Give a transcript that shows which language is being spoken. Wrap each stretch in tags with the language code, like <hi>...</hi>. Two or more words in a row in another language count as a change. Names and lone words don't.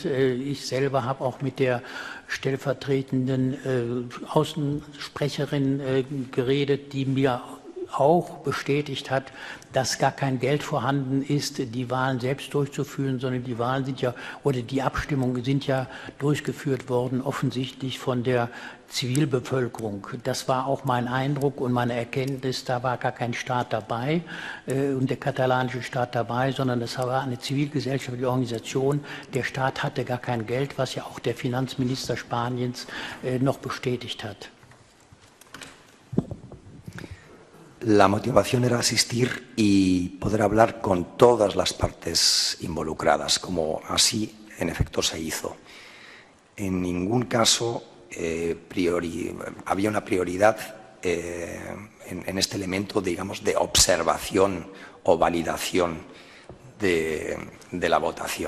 <de>Ich selber habe auch mit der stellvertretenden Außensprecherin geredet, die mir auch bestätigt hat, dass gar kein Geld vorhanden ist, die Wahlen selbst durchzuführen, sondern die Wahlen sind ja, oder die Abstimmungen sind ja durchgeführt worden, offensichtlich von der Zivilbevölkerung. Das war auch mein Eindruck und meine Erkenntnis, da war gar kein Staat dabei und der katalanische Staat dabei, sondern das war eine zivilgesellschaftliche Organisation. Der Staat hatte gar kein Geld, was ja auch der Finanzminister Spaniens noch bestätigt hat.</de> <es>La motivación era asistir y poder hablar con todas las partes involucradas, como así en efecto se hizo. En ningún caso había una prioridad en este elemento, digamos, de observación o validación de la votación.</es>